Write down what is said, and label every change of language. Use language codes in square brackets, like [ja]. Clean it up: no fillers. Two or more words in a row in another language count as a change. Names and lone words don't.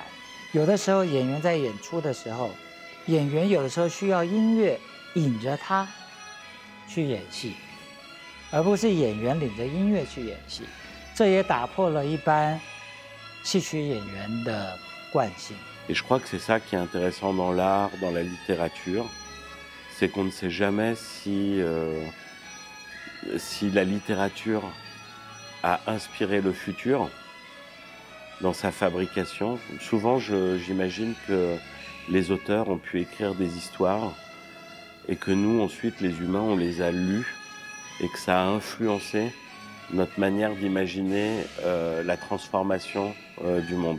[zh] 有的时候演员在演出的时候，演员有的时候需要音乐引着他去演戏，而不是演员领着音乐去演戏。这也打破了一般戏曲演员的惯性。 [fr] Et je crois que c'est ça qui est intéressant dans l'art, dans la littérature, c'est qu'on ne sait jamais si la littérature a inspiré le futur dans sa fabrication. Souvent, j'imagine que les auteurs ont pu écrire des histoires et que nous, ensuite, les humains, on les a lues et que ça a influencé notre manière d'imaginer la transformation du monde.